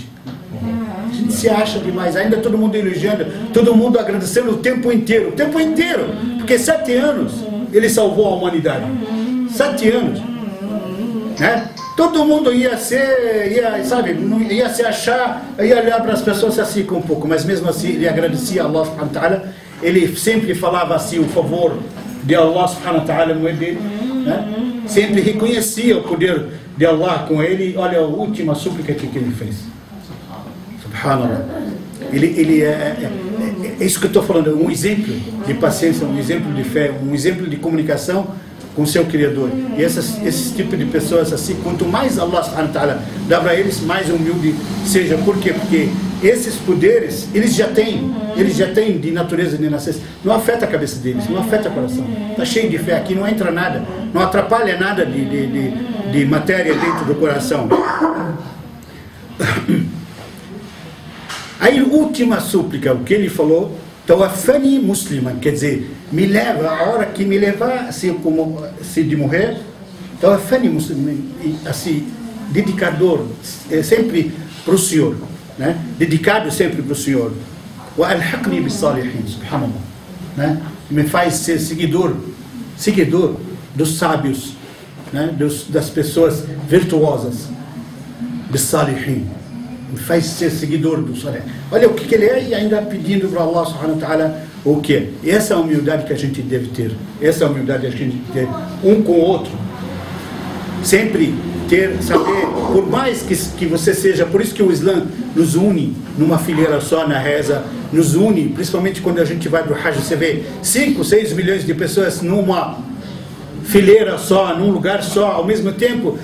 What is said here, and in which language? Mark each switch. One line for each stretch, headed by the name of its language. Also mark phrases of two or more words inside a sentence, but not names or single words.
Portuguese: A gente se acha demais, ainda todo mundo elogiando, todo mundo agradecendo o tempo inteiro, porque 7 anos ele salvou a humanidade, 7 anos, né? Todo mundo ia se achar, ia olhar para as pessoas assim com um pouco, mas mesmo assim ele agradecia a Allah
Arabic: سبحانه وتعالى,
Portuguese: ele sempre falava assim o favor de Allah
Arabic: سبحانه وتعالى
Portuguese: no dele, né? Sempre reconhecia o poder de Allah com ele. Olha a última súplica que ele fez, subhanallah. Ele é isso que eu estou falando, um exemplo de paciência, um exemplo de fé, um exemplo de comunicação com seu Criador. E esses tipos de pessoas assim, quanto mais Allah
Arabic: سبحانه وتعالى
Portuguese: dá para eles, mais humilde seja. Por quê? Porque esses poderes, eles já têm de natureza de nascença. Não afeta a cabeça deles, não afeta o coração. Está cheio de fé aqui, não entra nada, não atrapalha nada de matéria dentro do coração. Aí, última súplica, o que ele falou,
Arabic: توفني مسلما,
Portuguese: quer dizer, me leva, a hora que me levar, assim, como se de morrer,
Arabic: توفني مسلما,
Portuguese: assim, dedicador, sempre para o Senhor, né? Dedicado sempre para o Senhor.
Arabic: وألحقني بالصالحين، سبحان الله,
Portuguese: né? Me faz ser seguidor dos sábios, né? Das pessoas virtuosas,
Arabic: بالصالحين.
Portuguese: Me faz ser seguidor do Salih. Olha o que ele é, e ainda pedindo para Allah
Arabic: سبحانه وتعالى
Portuguese: o que? Essa é a humildade que a gente deve ter. Essa é a humildade que a gente deve ter um com o outro. Sempre saber, por mais que você seja, por isso que o Islã nos une numa fileira só na reza, nos une, principalmente quando a gente vai para o Hajj, você vê 5, 6 milhões de pessoas numa fileira só, num lugar só, ao mesmo tempo.